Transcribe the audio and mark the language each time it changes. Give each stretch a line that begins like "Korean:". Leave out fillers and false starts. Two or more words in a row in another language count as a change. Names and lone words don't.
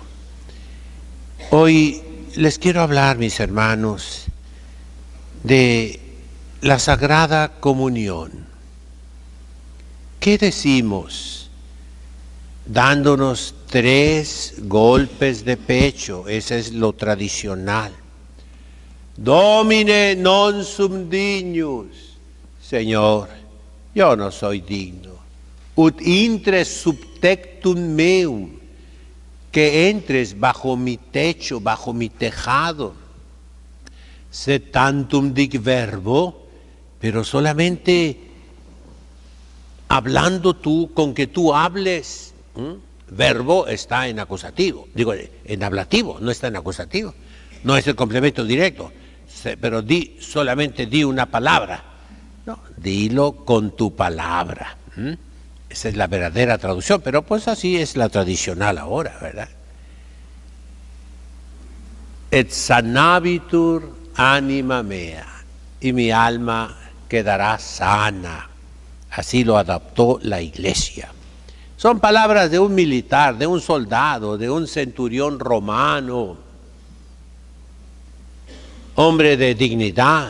Spanish: Hoy les quiero hablar, mis hermanos, de la Sagrada Comunión. ¿Qué decimos? Dándonos 3 golpes de pecho, ese es lo tradicional.
Latin: Domine non sum dignus,
Spanish: Señor, yo no soy digno.
Latin: Ut intres sub tectum meum,
Spanish: que entres bajo mi techo, bajo mi tejado.
Latin: Sed tantum dic verbo,
Spanish: pero solamente hablando tú, con que tú hables. Verbo está en acusativo, digo en ablativo, no está en acusativo, no es el complemento directo, pero solamente di una palabra. No, dilo con tu palabra. Esa es la verdadera traducción, pero pues así es la tradicional ahora, ¿verdad?
Latin: Et sanabitur anima mea,
Spanish: y mi alma quedará sana. Así lo adaptó la Iglesia. Son palabras de un militar, de un soldado, de un centurión romano, hombre de dignidad.